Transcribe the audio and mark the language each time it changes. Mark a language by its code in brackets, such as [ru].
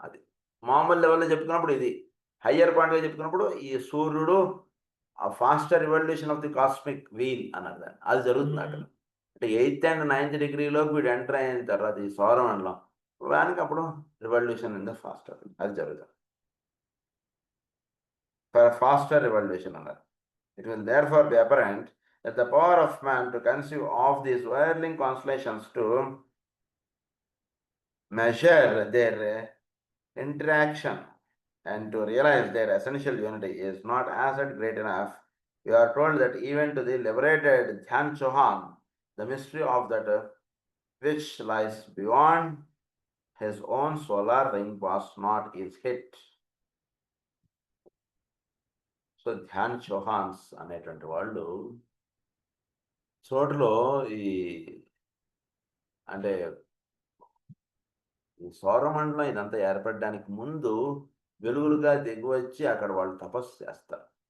[te] అది మామూలు లెవెల్లో చెప్పుకున్నప్పుడు ఇది, హయ్యర్ పాయింట్గా చెప్పుకున్నప్పుడు ఈ సూర్యుడు ఆ [en] faster revolution of the cosmic wheel [te] అన్నారు దాన్ని, అది జరుగుతుంది అక్కడ. అంటే 8th and 9th డిగ్రీలోకి వీడు ఎంటర్ అయిన తర్వాత ఈ సౌరమండలం దానికి అప్పుడు [en] revolution in the faster [te] అది జరుగుతుంది, ఫాస్టర్ రివల్యూషన్ అన్నారు. [en] It will therefore be apparent that the power of man to conceive of these whirling constellations, to measure their interaction and to realize their essential unity is not as yet great enough. We are told that even to the liberated Dhyan Chauhan, the mystery of that which lies beyond his own solar ring was not his hit. [te] So Dhyan Chauhans అనేటువంటి వాళ్ళు చోటులో ఈ అంటే ఈ సౌరమండలం ఇదంతా ఏర్పడడానికి ముందు వెలుగులుగా దిగువచ్చి అక్కడ వాళ్ళు తపస్సు చేస్తారు.